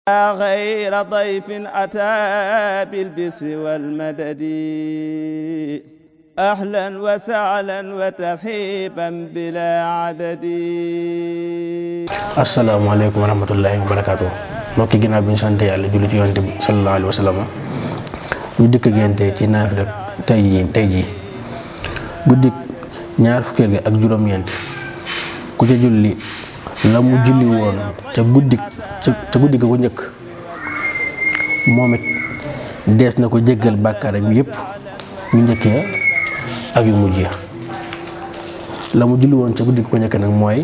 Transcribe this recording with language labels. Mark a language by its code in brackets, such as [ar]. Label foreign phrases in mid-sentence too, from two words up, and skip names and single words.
[ar] غير ضيف أتى بالبسر والمدد أهلا وسهلا وترحيبا بلا عدد. السلام عليكم ورحمة الله وبركاته. [wo] mbokki ginnaaw bi ñu sant yàlla julli ci yonent bi [ar] صلى الله عليه وسلم [wo] ñu dikk génte ci naafila tey jii guddik ñaar fukkeel gi ak juróom-ñeent ku ca julli la mu julli woon ca guddi ga ko njëkk moom it dees na ko jéggal bàkkaaram yépp yu njëkkee ak yu mujj la mu julli woon ca guddi ga ko njëkk nag